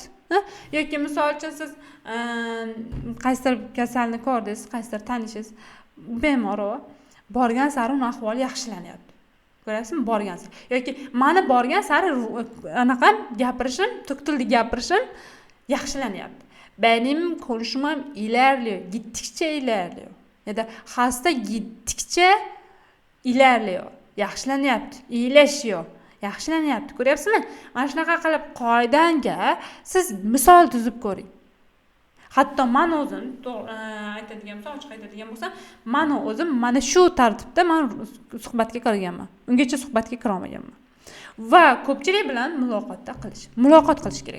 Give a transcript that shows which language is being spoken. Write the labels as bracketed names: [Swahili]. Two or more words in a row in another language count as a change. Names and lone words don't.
[Uzbek] Yoki misol uchun siz qaysidir kasalni ko'rdingiz, qaysidir tanishingiz bemor borgan sari uning ahvoli yaxshilanyapti. Ko'ryapsizmi? Borgan sari. Yoki meni borgan sari anaqa gapirishim, turk tilida gapirishim yaxshilanyapti. [Turkish] Benim konuşmam ilerliyor, gittikçe ilerliyor. Ya da hasta gittikçe ilerliyor. [Uzbek] Yaxshilanyapti, iyileşiyor. Yaxshilanyapti. Ko'ryapsizmi? Mana shunaqa qilib qoidanga siz misol tuzib ko'ring. Hatto men o'zim aytadigan bo'lsam, ochiq aytadigan bo'lsam, men o'zim mana shu tartibda men suhbatga kirganman. Ungacha suhbatga kira olmaganman. Va ko'pchilik bilan muloqot qilish kerak.